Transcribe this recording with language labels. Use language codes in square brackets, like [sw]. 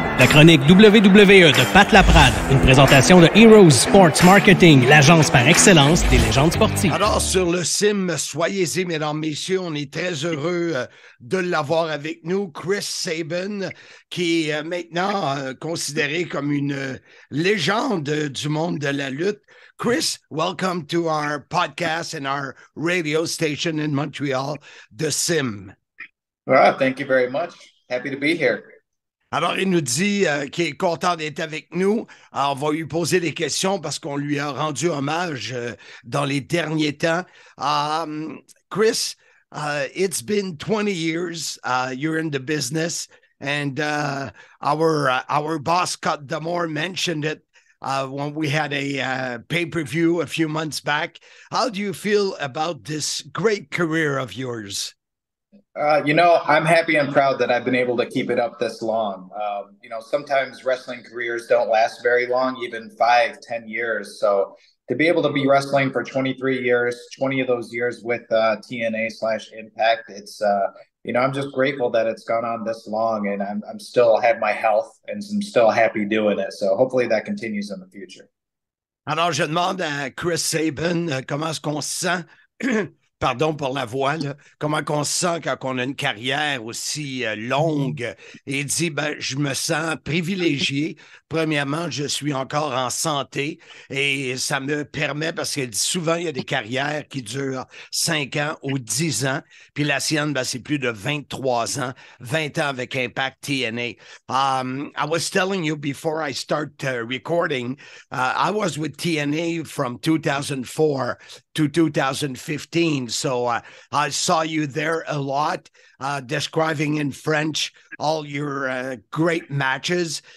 [fr] La chronique WWE de Pat Laprade, une présentation de Heroes Sports Marketing, l'agence par excellence des légendes sportives. Alors, sur le sim, soyez-y, mesdames, messieurs, on est très heureux de l'avoir avec nous. Chris Sabin, qui est maintenant considéré comme une légende du monde de la lutte. [en] Chris, welcome to our podcast and our radio station in Montreal, The Sim. Well, thank you very much. Happy to be here. [fr] Alors, il nous dit qu'il est content d'être avec nous. Alors, on va lui poser des questions parce qu'on lui a rendu hommage dans les derniers temps. [en] Chris, it's been 20 years. You're in the business. And our boss, Scott D'Amore, mentioned it when we had a pay-per-view a few months back. How do you feel about this great career of yours? I'm happy and proud that I've been able to keep it up this long. Sometimes wrestling careers don't last very long, even 5-10 years. So to be able to be wrestling for 23 years, 20 of those years with TNA/Impact, it's, I'm just grateful that it's gone on this long, and I'm still have my health and I'm still happy doing it. So hopefully that continues in the future. [fr] Alors, je demande à Chris Sabin comment est-ce qu'on se sent. Pardon pour la voix, là. Comment on se sent quand on a une carrière aussi longue? Et il dit, je me sens privilégié. Premièrement, je suis encore en santé et ça me permet, parce qu'il dit souvent, il y a des carrières qui durent 5 ans ou 10 ans. Puis la sienne, c'est plus de 23 ans, 20 ans avec Impact TNA. [en] I was telling you before I start recording, I was with TNA from 2004 to 2015. So I saw you there a lot, describing in French all your great matches.